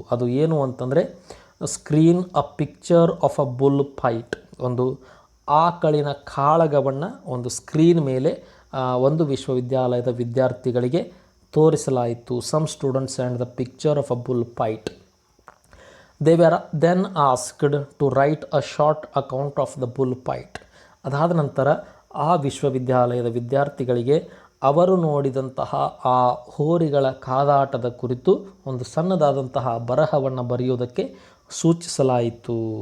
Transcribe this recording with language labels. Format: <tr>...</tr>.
<kn>ಅದು ಏನು ಅಂತಂದರೆ,</kn> <en>Screen a picture of a bull fight.</en> <kn>ಒಂದು ಆಕಳಿನ ಕಾಳಗವನ್ನು ಒಂದು ಸ್ಕ್ರೀನ್ ಮೇಲೆ ಒಂದು ವಿಶ್ವವಿದ್ಯಾಲಯದ ವಿದ್ಯಾರ್ಥಿಗಳಿಗೆ ತೋರಿಸಲಾಯಿತು.</kn> <en>Some students and the picture of a bull fight. They were then asked to write a short account of the bull fight.</en> <kn>ಅದಾದ ನಂತರ ಆ ವಿಶ್ವವಿದ್ಯಾಲಯದ ವಿದ್ಯಾರ್ಥಿಗಳಿಗೆ ಅವರು ನೋಡಿದಂತಹ ಆ ಹೋರಿಗಳ ಕಾದಾಟದ ಕುರಿತು ಒಂದು ಸಣ್ಣದಾದಂತಹ ಬರಹವನ್ನು ಬರೆಯುವುದಕ್ಕೆ ಸೂಚಿಸಲಾಯಿತು.</kn>